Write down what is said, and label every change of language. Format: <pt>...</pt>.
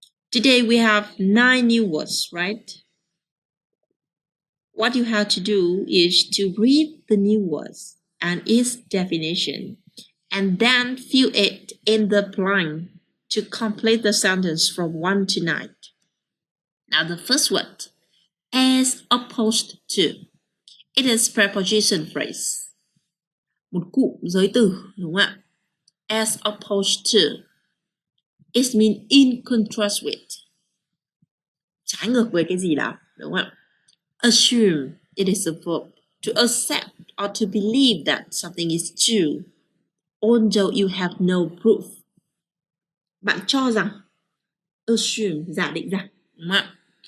<en>Today we have 9 new words, right? What you have to do is to read the new words and its definition, and then fill it in the blank to complete the sentence from 1 to 9. Now the first word, as opposed to. It is preposition phrase.</en> <vi>Một cụm giới từ, đúng không ạ?</vi> <en>As opposed to. It means in contrast with.</en> <vi>Trái ngược với cái gì đó, đúng không ạ?</vi> <en>Assume, it is a verb. To accept or to believe that something is true, although you have no proof.</en> <vi>Bạn cho rằng, assume, giả định rằng, đúng không ạ?</vi>